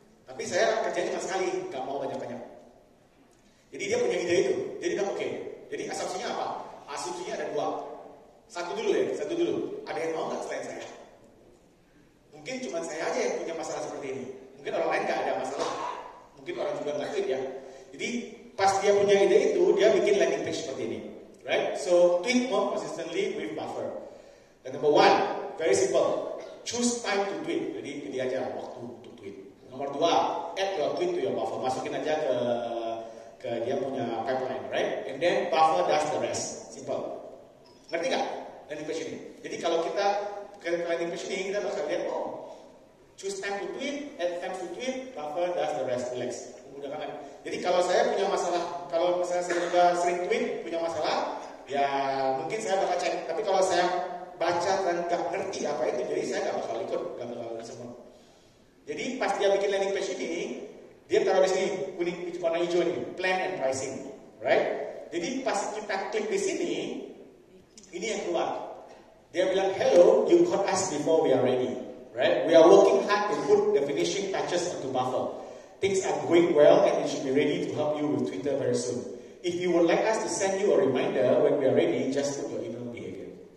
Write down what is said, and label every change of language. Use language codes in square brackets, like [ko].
[id] Tapi saya kerjanya cuma sekali, nggak mau banyak-banyak. Jadi dia punya ide itu. Jadi bilang oke. Jadi asumsinya apa? Asumsinya ada 2. Satu dulu. Ada yang mau nggak selain saya? Mungkin cuma saya aja yang punya masalah seperti ini. Mungkin orang lain nggak ada masalah. Mungkin orang juga nggak tweet ya. Jadi pas dia punya ide itu, dia bikin landing page seperti ini. Right? [en] So tweet more consistently with Buffer. And number 1, very simple. Choose time to tweet. [id] Jadi pilih aja waktu untuk tweet. [en] Nomor 2, add your tweet to your Buffer. [id] Masukin aja ke dia punya [en] pipeline, right? And then Buffer does the rest. [id] Simple. Ngerti nggak landing page ini? Jadi kalau kita ke landing page ini, kita bakal lihat, [en] choose time to tweet, add time to tweet, Buffer does the rest. Relax. [id] Memudahkan. Jadi kalau saya punya masalah, kalau misalnya saya juga sering tweet, punya masalah, ya mungkin saya bakal cek. Tapi kalau saya baca dan nggak ngerti apa itu, jadi saya nggak bakal ikut, nggak bakal semua. Jadi pas dia bikin landing page ini, dia taruh di sini kuning warna hijau ini, [en] plan and pricing, [id] right? Jadi pas kita klik di sini, ini yang keluar. Dia bilang, [en] hello, you caught us before we are ready, right? We are working hard to put the finishing touches onto Buffer. Things are going well and we should be ready to help you with Twitter very soon. If you would like us to send you a reminder when we are ready, just put your email behavior.